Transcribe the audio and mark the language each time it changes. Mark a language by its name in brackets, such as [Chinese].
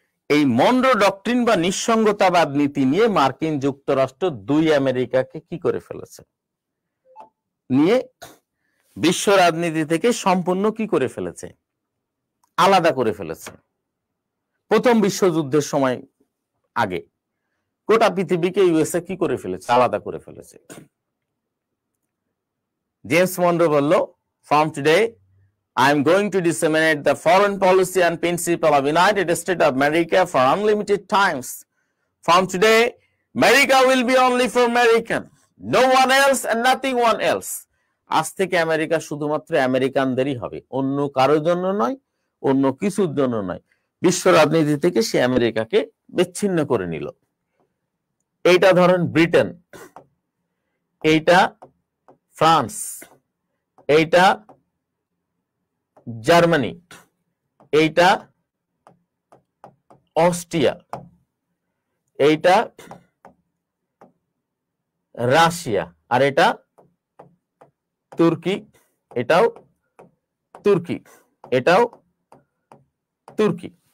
[Bangla] এই Munro doctrine বা নিঃসঙ্গতাবাদ নীতি নিয়ে মার্কিন যুক্তরাষ্ট্র দুই আমেরিকাকে কি করে ফেলেছে, নিয়ে বিশ্ব রাজনীতি থেকে সম্পূর্ণ কি করে ফেলেছে, আলাদা করে ফেলেছে। প্রথম বিশ্বযুদ্ধের সময় আগে গোটা পৃথিবীকে ইউএসএ কি করে ফেলেছে, আলাদা করে ফেলেছে। জেমস মনরো বলল, [English] from today I am going to disseminate the foreign policy and principle of United States of America for unlimited times. From today, America will be only for American, no one else and nothing one else. [Bangla] আজ থেকে America শুধুমাত্র আমেরিকানদেরই হবে, অন্য কারোর জন্য নয়, অন্য কিছুর জন্য নয়। বিশ্ব রাজনীতি থেকে সে আমেরিকাকে বিচ্ছিন্ন করে নিল। এইটা ধরেন ব্রিটেন, এইটা ফ্রান্স, এইটা জার্মানি, এইটা অস্ট্রিয়া, এইটা রাশিয়া, আর এটা তুর্কি, এটাও তুর্কি, এটাও তুর্কি।